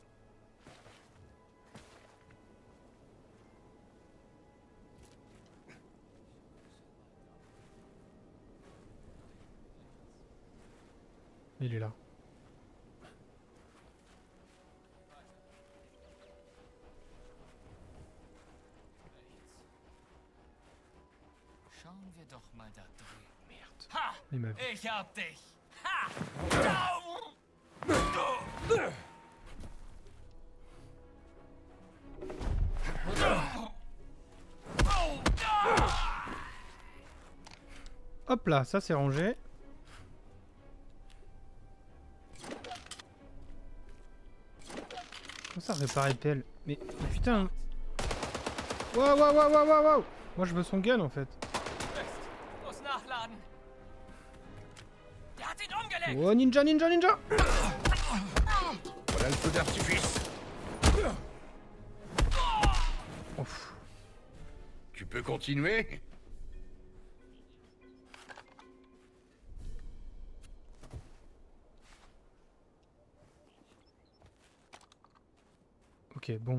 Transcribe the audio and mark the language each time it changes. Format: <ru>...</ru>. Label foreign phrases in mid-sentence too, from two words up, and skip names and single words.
<fr>Il est là.</fr> <de>Schauen wir doch mal da drüben.</de> <fr>Merde. Ha! Il m'a vu.</fr> <de>Ich hab dich. Ha!</de> <fr>Hop là, ça c'est rangé. Comment ça réparer pelle? Mais putain. Waouh waouh waouh waouh waouh waouh. Moi je veux son gun en fait.</fr> <de>Muss nachladen. Der hat ihn umgelegt.</de> <fr>Oh ninja ninja ninja. Voilà le feu d'artifice. Ouf. Tu peux continuer? Ok, bon.</fr>